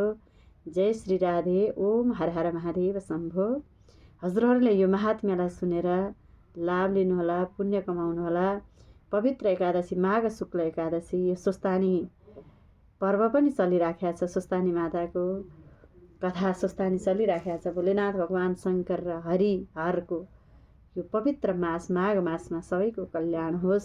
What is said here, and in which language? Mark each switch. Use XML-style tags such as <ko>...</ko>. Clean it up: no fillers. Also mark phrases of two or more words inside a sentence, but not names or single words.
<ne>जय श्री राधे। ओम हर हर महादेव शम्भो। हजुरहरूले यो महात्म्यलाई सुनेर लाभ लिनुहोला, पुण्य कमाउनुहोला। पवित्र एकादशी माघ शुक्ल एकादशी, यो स्वस्थानी पर्व पनि चलिराखेको छ। स्वस्थानी माताको कथा स्वस्थानी चलिराखेको छ। भोलेनाथ भगवान शङ्कर र हरिहरको यो पवित्र मास माघ मासमा सबैको कल्याण होस्।</ne>